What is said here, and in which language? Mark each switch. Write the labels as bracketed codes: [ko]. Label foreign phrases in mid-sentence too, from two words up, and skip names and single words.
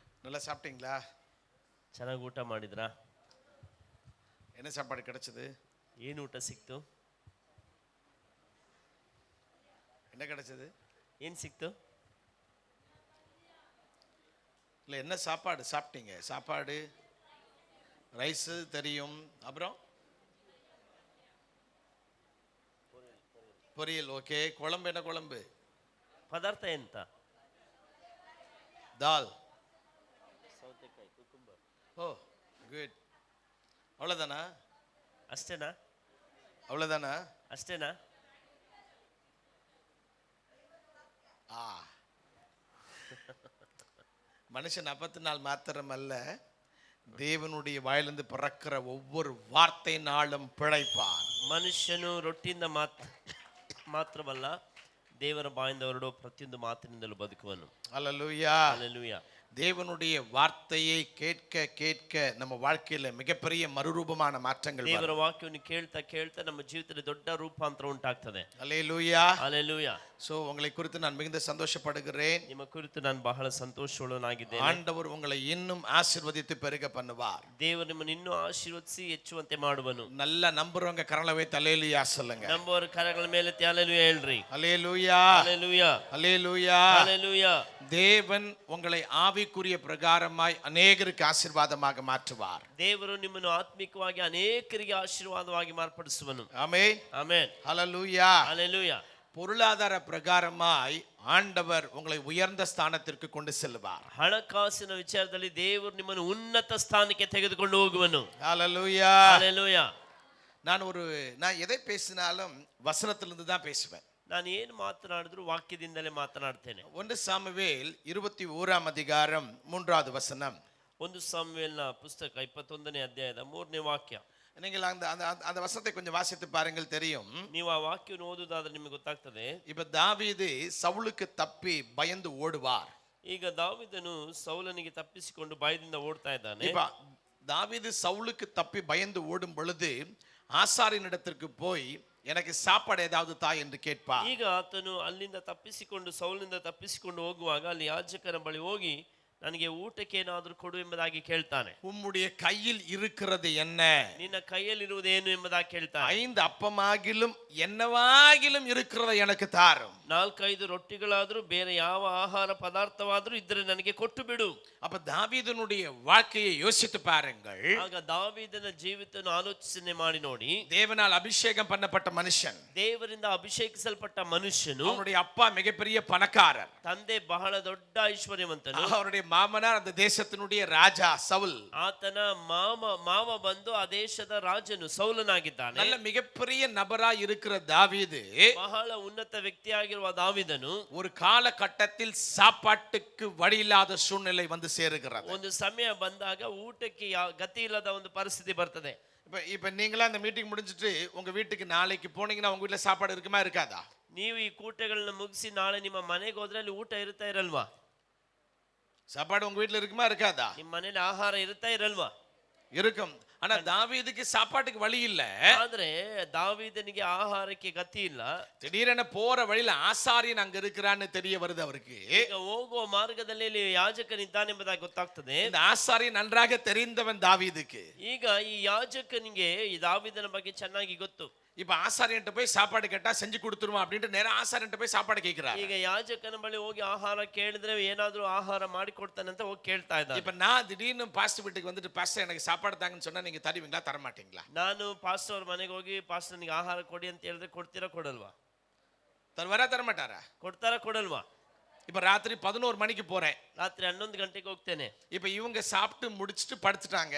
[ta] நல்லா சாப்பிட்டீங்களா? [kn] ಚೆನ್ನಾಗಿ ಊಟ ಮಾಡಿದ್ರಾ? [ta] என்ன சாப்பாடு கிடைச்சது? [kn] ಏನು ಊಟ ಸಿಕ್ತು? [ta] என்ன கிடைச்சது? [kn] ಏನು ಸಿಕ್ತು? [ta] இல்லை, என்ன சாப்பாடு சாப்பிட்டீங்க? சாப்பாடு ரைஸு தெரியும், அப்புறம் பொரியல். ஓகே. குழம்பு என்ன குழம்பு? [kn] ಪದಾರ್ಥ ಎಂತ? [ta] தால். [kn] ಸೌತೆಕಾಯಿ, ಕುಕುಂಬರ್. [ta] ஓ, குட். அவ்வளோதானா? [kn] ಅಷ್ಟೇನಾ? [ta] அவ்வளோதானா? [kn] ಅಷ್ಟೇನಾ? [ta] ஆ, மனுஷன் 40 மாத்திரம் அல்ல, தேவனுடைய வாயிலிருந்து பிறக்கிற ஒவ்வொரு வார்த்தையினாலும் பிழைப்பான். [kn] ಮನುಷ್ಯನು ರೊಟ್ಟಿಯಿಂದ ಮಾತ್ರವಲ್ಲ, ದೇವರ ಬಾಯಿಂದ ಹೊರಡೋ ಪ್ರತಿಯೊಂದು ಮಾತಿನಿಂದಲೂ ಬದುಕುವನು. [ta] அல்லேலூயா. [kn] ಹಲ್ಲೆಲೂಯಾ. [ta] தேவனுடைய வார்த்தையை கேட்க கேட்க நம்ம வாழ்க்கையில மிகப்பெரிய மறுரூபமான மாற்றங்கள் வரும். [kn] ದೇವರ ವಾಕ್ಯವನ್ನು ಕೇಳ್ತಾ ಕೇಳ್ತಾ ನಮ್ಮ ಜೀವಿತದಲ್ಲಿ ದೊಡ್ಡ ರೂಪಾಂತರ ಉಂಟಾಗ್ತದೆ. [ta] அல்லேலூயா. [kn] ಹಲ್ಲೆಲೂಯಾ. [ta] சோ உங்களை குறித்து நான் மிகுந்த சந்தோஷப்படுகிறேன். [kn] ನಿಮ್ಮ ಕುರಿತು ನಾನು ಬಹಳ ಸಂತೋಷವುಳ್ಳನಾಗಿದ್ದೇನೆ. [ta] ஆண்டவர் உங்களை இன்னும் ஆசீர்வதித்து பெருக பண்ணுவார். [kn] ದೇವರು ನಿಮ್ಮನ್ನು ಇನ್ನೂ ಆಶೀರ್ವದಿಸಿ ಹೆಚ್ಚುವಂತೆ ಮಾಡುವನು. [ta] நல்லா நம்புறவங்க கரங்களை வைத்து அல்லேலூயா சொல்லுங்க. [kn] ನಂಬುವವರ ಕರಗಳ ಮೇಲೆ ಹಲ್ಲೆಲೂಯಾ ಹೇಳ್ರಿ. [ta] அல்லேலூயா. [kn] ಹಲ್ಲೆಲೂಯಾ. [ta] அல்லேலூயா. [kn] ಹಲ್ಲೆಲೂಯಾ. [ta] தேவன் உங்களை ஆவிக்குரிய பிரகாரமாய் அநேகருக்கு ஆசீர்வாதமாக மாற்றுவார். [kn] ದೇವರು ನಿಮ್ಮನ್ನು ಆತ್ಮಿಕವಾಗಿ ಅನೇಕರಿಗೆ ಆಶೀರ್ವಾದವಾಗಿ ಮಾರ್ಪಡಿಸುವನು. [ta] ஆமென். [kn] ಆಮೆನ್. [ta] ஹல்லேலூயா. [kn] ಹಲ್ಲೆಲೂಯಾ. [ta] பொருளாதார பிரகாரமாய் ஆண்டவர் உங்களை உயர்ந்த ஸ்தானத்திற்கு கொண்டு செல்வார். [kn] ಹಣಕಾಸಿನ ವಿಚಾರದಲ್ಲಿ ದೇವರು ನಿಮ್ಮನ್ನು ಉನ್ನತ ಸ್ಥಾನಕ್ಕೆ ತೆಗೆದುಕೊಂಡು ಹೋಗುವನು. [ta] ஹல்லேலூயா. [kn] ಹಲ್ಲೆಲೂಯಾ. [ta] நான் எதை பேசினாலும் வசனத்திலிருந்து தான் பேசுவேன். [kn] ನಾನು ಏನು ಮಾತನಾಡಿದ್ರು ವಾಕ್ಯದಿಂದಲೇ ಮಾತನಾಡ್ತೇನೆ. [ta] 1 சாமுவேல் 21 அதிகாரம் 3வது வசனம். [kn] 1 ಸಾಮುವೇಲನ ಪುಸ್ತಕ 21ನೇ ಅಧ್ಯಾಯದ 3ನೇ ವಾಕ್ಯ. [ta] நீங்கள் அந்த வசனத்தை கொஞ்சம் வாசித்து பாருங்கள், தெரியும். [kn] ನೀವು ಆ ವಾಕ್ಯವನ್ನು ಓದುವುದಾದ್ರೆ ನಿಮಗೆ ಗೊತ್ತಾಗ್ತದೆ. [ta] இப்ப தாவீது சவுலுக்கு தப்பி பயந்து ஓடுவார். [kn] ಈಗ ದಾವೀದನು ಸೌಲನಿಗೆ ತಪ್ಪಿಸಿಕೊಂಡು ಭಯದಿಂದ ಓಡ್ತಾ ಇದ್ದಾನೆ. [ta] இப்ப தாவீது சவுலுக்கு தப்பி பயந்து ஓடும் பொழுது ஆசாரியனிடத்திற்கு போய் எனக்கு சாப்பாடு ஏதாவது தா என்று கேட்பார். [kn] ಈಗ ಆತನು ಅಲ್ಲಿಂದ ತಪ್ಪಿಸಿಕೊಂಡು ಸೌಲನಿಂದ ತಪ್ಪಿಸಿಕೊಂಡು ಹೋಗುವಾಗ ಅಲ್ಲಿ ಯಾಜಕನ ಬಳಿ ಹೋಗಿ ನನಗೆ ಊಟಕ್ಕೆ ಏನಾದರೂ ಕೊಡು ಎಂಬುದಾಗಿ ಕೇಳ್ತಾನೆ. [ta] உம்முடைய கையில் இருக்கிறது என்ன? [kn] ನಿನ್ನ ಕೈಯಲ್ಲಿರುವುದೇನು ಎಂಬುದಾಗಿ ಕೇಳ್ತಾನೆ. [ta] 5 அப்பமாகிலும் என்னவாகிலும் இருக்கிறதை எனக்கு தாரும். [kn] 4-5 ರೊಟ್ಟಿಗಳಾದರೂ ಬೇರೆ ಯಾವ ಆಹಾರ ಪದಾರ್ಥವಾದರೂ ಇದ್ದರೆ ನನಗೆ ಕೊಟ್ಟು ಬಿಡು. [ta] அப்ப தாவீதனுடைய வாழ்க்கையை யோசித்து பாருங்கள். [kn] ಆಗ ದಾವೀದನ ಜೀವಿತವನ್ನು ಆಲೋಚನೆ ಮಾಡಿ ನೋಡಿ. [ta] தேவனால் அபிஷேகம் பண்ணப்பட்ட மனுஷன், [kn] ದೇವರಿಂದ ಅಭಿಷೇಕಿಸಲ್ಪಟ್ಟ ಮನುಷ್ಯನು, [ta] அவனுடைய அப்பா மிகப்பெரிய பணக்காரர், [kn] ತಂದೆ ಬಹಳ ದೊಡ್ಡ ಐಶ್ವರ್ಯವಂತನು, [ta] அவருடைய மாமனார் அந்த தேசத்தினுடைய ராஜா சவுல், [kn] ಆತನ ಮಾವ ಬಂದು ಆ ದೇಶದ ರಾಜನು ಸೌಲನಾಗಿದ್ದಾನೆ. [ta] நல்ல மிகப்பெரிய நபராய் இருக்கிற தாவீது [kn] ಬಹಳ ಉನ್ನತ ವ್ಯಕ್ತಿಯಾಗಿರುವ ದಾವೀದನು [ta] ஒரு காலகட்டத்தில் சாப்பாட்டுக்கு வழி இல்லாத சூழ்நிலை வந்து சேருகிறது. [kn] ಒಂದು ಸಮಯ ಬಂದಾಗ ಊಟಕ್ಕೆ ಗತಿ ಇಲ್ಲದ ಒಂದು ಪರಿಸ್ಥಿತಿ ಬರ್ತದೆ. [ta] இப்ப நீங்களா இந்த மீட்டிங் முடிஞ்சிட்டு உங்க வீட்டுக்கு நாளைக்கு போனீங்கன்னா உங்க வீட்டுல சாப்பாடு இருக்குமா இருக்காதா? [kn] ನೀವು ಈ ಕೂಟಗಳನ್ನ ಮುಗಿಸಿ ನಾಳೆ ನಿಮ್ಮ ಮನೆಗೆ ಹೋದ್ರೆ ಅಲ್ಲಿ ಊಟ ಇರುತ್ತಾ ಇರಲ್ವಾ? [ta] சாப்பாடு உங்க வீட்டுல இருக்குமா இருக்காதா? [kn] ನಿಮ್ಮ ಮನೇಲಿ ಆಹಾರ ಇರುತ್ತಾ ಇರಲ್ವಾ? [ta] இருக்கும். ஆனா தாவீதுக்கு சாப்பாட்டுக்கு வழி இல்ல. [kn] ಆದ್ರೆ ದಾವೀದನಿಗೆ ಆಹಾರಕ್ಕೆ ಗತಿ ಇಲ್ಲ. [ta] திடீரென போற வழியில ஆசாரியன் அங்க இருக்கிறான்னு தெரிய வருது அவருக்கு. [kn] ಈಗ ಹೋಗುವ ಮಾರ್ಗದಲ್ಲಿ ಯಾಜಕನಿದ್ದಾನೆಂಬುದಾಗಿ ಗೊತ್ತಾಗ್ತದೆ. [ta] இந்த ஆசாரியன் நன்றாக தெரிந்தவன் தாவீதுக்கு. [kn] ಈಗ ಈ ಯಾಜಕನಿಗೆ ಈ ದಾವೀದನ ಬಗ್ಗೆ ಚೆನ್ನಾಗಿ ಗೊತ್ತು. [ta] இப்ப ஆசாரியன்ட்ட போய் சாப்பாடு கேட்டா செஞ்சு கொடுத்துருவான் அப்படின்ட்டு நேரா ஆசாரியன்ட்ட போய் சாப்பாடு கேட்கிறார். [kn] ಈಗ ಯಾಜಕನ ಬಳಿ ಹೋಗಿ ಆಹಾರ ಕೇಳಿದ್ರೆ ಏನಾದ್ರೂ ಆಹಾರ ಮಾಡಿ ಕೊಡ್ತಾನೆ ಅಂತ ಹೋಗಿ ಕೇಳ್ತಾ ಇದ್ದಾನೆ. [ta] இப்ப நான் திடீர்னு பாஸ்டர் வீட்டுக்கு வந்துட்டு பாஸ்டர் எனக்கு சாப்பாடு தாங்கன்னு சொன்னா நீங்க தருவீங்களா தர மாட்டீங்களா? [kn] ನಾನು ಪಾಸ್ಟರ್ ಅವ್ರ ಮನೆಗೆ ಹೋಗಿ ಪಾಸ್ಟರ್ ನನಗೆ ಆಹಾರ ಕೊಡಿ ಅಂತ ಹೇಳಿದ್ರೆ ಕೊಡ್ತೀರಾ ಕೊಡಲ್ವಾ? [ta] தருவாரா தர மாட்டாரா? [kn] ಕೊಡ್ತಾರಾ ಕೊಡಲ್ವಾ? [ta] இப்ப ராத்திரி 11 மணிக்கு போறேன். [kn] ರಾತ್ರಿ 11 ಗಂಟೆಗೆ ಹೋಗ್ತೇನೆ. [ta] இப்ப இவங்க சாப்பிட்டு முடிச்சிட்டு படுத்துட்டாங்க.